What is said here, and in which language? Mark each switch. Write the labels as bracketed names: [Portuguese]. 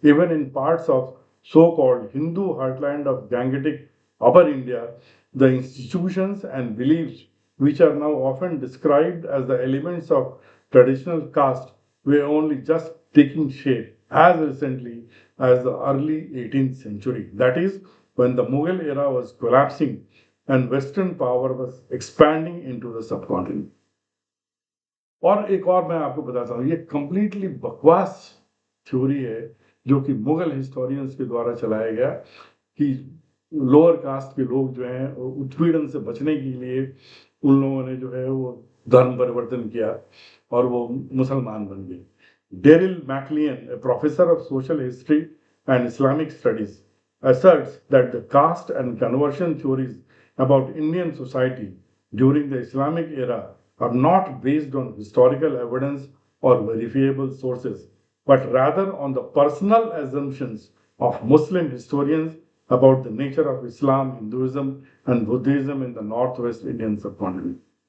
[English] Even in parts of so-called Hindu heartland of Gangetic Upper India, the institutions and beliefs which are now often described as the elements of traditional caste were only just taking shape as recently as the early 18th century. That is, when the Mughal era was collapsing and Western power was expanding into the subcontinent. [Hindi] और एक और मैं आपको बताता हूँ, ये completely बकवास theory है जो कि मुगल हिस्टोरियंस के द्वारा चलाया गया कि लोअर कास्ट के लोग जो हैं उत्पीड़न से बचने के लिए उन लोगों ने जो है वो धर्म परिवर्तन किया और वो मुसलमान बन गए. [English] Daryl MacLean, a professor of social history and Islamic studies, asserts that the caste and conversion theories about Indian society during the Islamic era are not based on historical evidence or verifiable sources, but rather on the personal assumptions of Muslim historians about the nature of Islam, Hinduism, and Buddhism in the northwest Indian subcontinent.